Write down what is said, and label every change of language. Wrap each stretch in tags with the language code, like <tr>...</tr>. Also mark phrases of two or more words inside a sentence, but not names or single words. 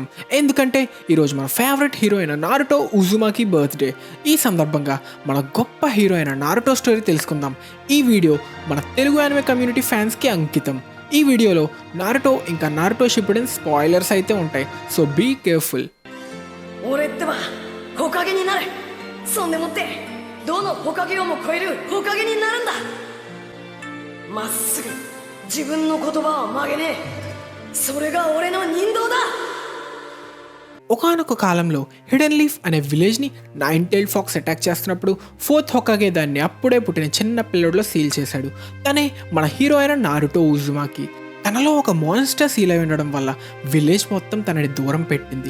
<te>ఎందుకంటే ఈరోజు మన</te> <en>favourite hero</en> <te>అయిన నారుటో ఉజుమాకి బర్త్డే. ఈ సందర్భంగా మన గొప్ప హీరో అయిన నారుటో స్టోరీ తెలుసుకుందాం. ఈ వీడియో మన తెలుగు</te> <en>anime community fans</en> <te>అంకితం. ఈ వీడియోలో నారుటో ఇంకా నారుటో షిప్పుడెన్ స్పాయిలర్స్ అయితే ఉంటాయి,</te> <en>so be careful.</en> <ja>俺ってば火影になる。そんでもってどの火影をも超える火影になるんだ。まっすぐ自分の言葉を曲げねえ。それが俺の忍道だ。</ja> <te>ఒకానొక కాలంలో హిడెన్ లీఫ్ అనే విలేజ్ని</te> <en>nine tailed fox attack</en> <te>చేస్తున్నప్పుడు ఫోర్త్ హొకాగే దాన్ని అప్పుడే పుట్టిన చిన్న పిల్లడిలో సీల్ చేశాడు. తనే మన హీరో అయిన నారుటో ఉజుమాకి. తనలో ఒక</te> <en>monster seal</en> <te>అయి ఉండడం వల్ల విలేజ్ మొత్తం తనని దూరం పెట్టింది.</te>